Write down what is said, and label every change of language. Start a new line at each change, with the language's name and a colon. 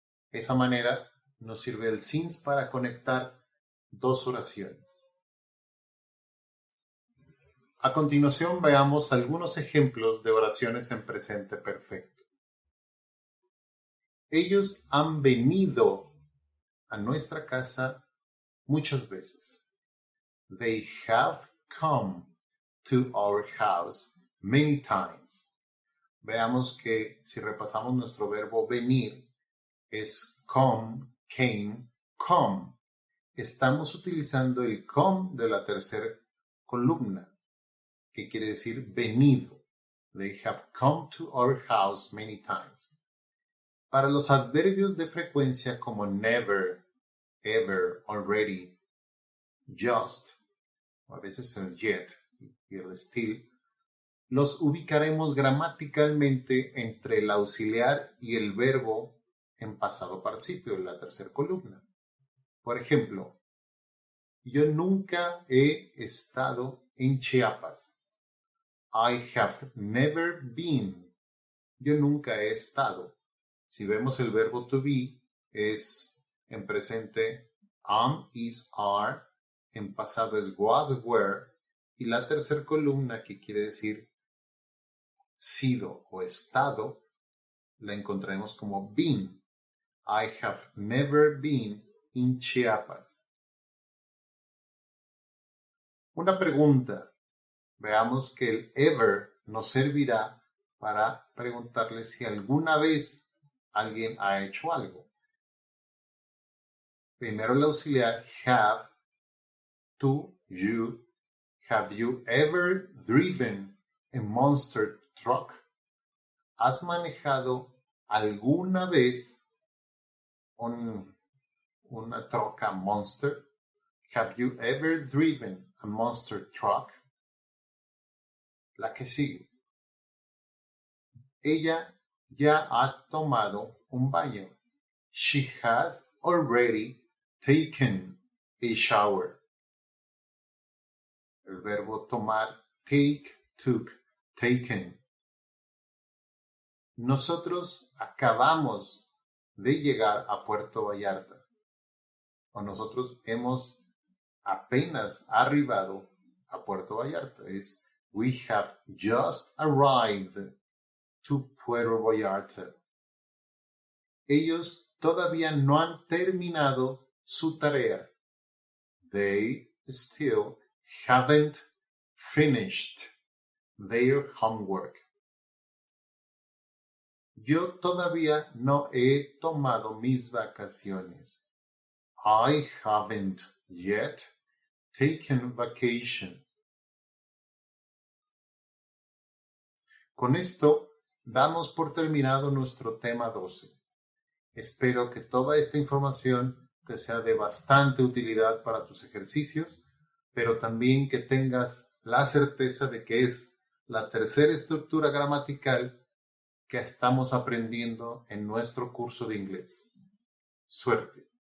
Spanish: De esa manera nos sirve el since para conectar 2 oraciones. A continuación veamos algunos ejemplos de oraciones en presente perfecto. Ellos han venido a nuestra casa muchas veces.
English: They have come to our house many times.
Spanish: Veamos que si repasamos nuestro verbo venir es come, came, come. Estamos utilizando el come de la tercera columna, que quiere decir venido.
English: They have come to our house many times.
Spanish: Para los adverbios de frecuencia como never, ever, already, just, o a veces el yet y el still, los ubicaremos gramaticalmente entre el auxiliar y el verbo en pasado participio, en la tercera columna. Por ejemplo, yo nunca he estado en Chiapas.
English: I have never been.
Spanish: Yo nunca he estado. Si vemos el verbo to be, es en presente am, is, are, en pasado es was, were, y la tercera columna, que quiere decir sido o estado, la encontraremos como been.
English: I have never been in Chiapas.
Spanish: Una pregunta. Veamos que el ever nos servirá para preguntarle si alguna vez alguien ha hecho algo. Primero el auxiliar have, tú, you.
English: Have you ever driven a monster truck?
Spanish: ¿Has manejado alguna vez una troca monster?
English: Have you ever driven a monster truck?
Spanish: La que sigue. Ella ya ha tomado un baño.
English: She has already taken a shower.
Spanish: El verbo tomar, take, took, taken. Nosotros acabamos de llegar a Puerto Vallarta. O nosotros hemos apenas arribado a Puerto Vallarta.
English: Es we have just arrived to Puerto Vallarta.
Spanish: Ellos todavía no han terminado su tarea.
English: They still haven't finished their homework.
Spanish: Yo todavía no he tomado mis vacaciones.
English: I haven't yet taken vacation.
Spanish: Con esto damos por terminado nuestro tema 12. Espero que toda esta información te sea de bastante utilidad para tus ejercicios, pero también que tengas la certeza de que es la tercera estructura gramatical que estamos aprendiendo en nuestro curso de inglés. Suerte.